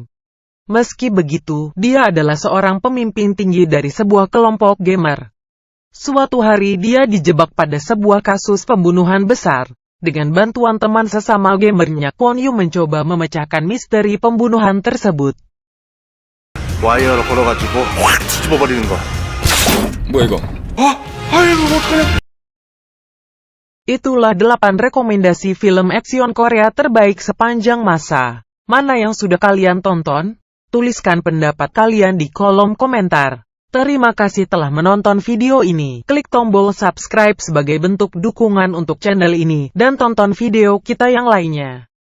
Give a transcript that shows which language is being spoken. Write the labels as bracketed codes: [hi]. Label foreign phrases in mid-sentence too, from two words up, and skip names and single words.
[id] Meski begitu, dia adalah seorang pemimpin tinggi dari sebuah kelompok gamer. Suatu hari dia dijebak pada sebuah kasus pembunuhan besar. Dengan bantuan teman sesama gamernya, Kwon Yu mencoba memecahkan misteri pembunuhan tersebut. [ko] 와이어로 걸어가지고 확 뒤집어버리는 거. 뭐야 이거? [id] Itulah 8 rekomendasi film aksion Korea terbaik sepanjang masa. Mana yang sudah kalian tonton? Tuliskan pendapat kalian di kolom komentar. Terima kasih telah menonton video ini. Klik tombol subscribe sebagai bentuk dukungan untuk channel ini, dan tonton video kita yang lainnya.